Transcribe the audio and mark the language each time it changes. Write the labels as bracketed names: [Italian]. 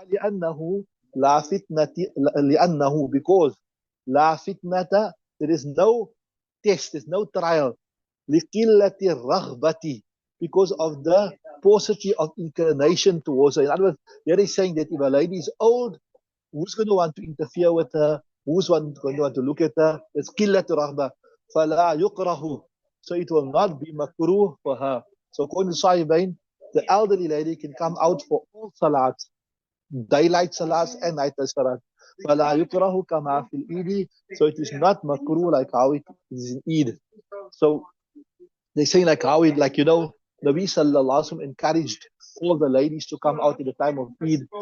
[English] لأنه لا فتنة لأنه because لا فتنة, there is no test, there's no trial. لِقِلَّةِ الرَّغْبَةِ, because of the paucity of inclination towards her. In other words, here he's saying that if a lady is old, who's going to want to interfere with her? Who's going to want to look at her? [Arabic] It's قِلَّةُ الرَّغْبَةِ فَلَا يُقْرَهُ. [English] So it will not be makruh for her. So according to Sahibain, the elderly lady can come out for all salats, daylight salats and night salat. [Arabic] فَلَا يُقْرَهُ كَمَا فِي الْإِيدِ. [English] So it is not makruh like how it is in Eid. So they say like how it, like, Nabi Sallallahu Alaihi Wasallam encouraged all the ladies to come out at the time of Eid.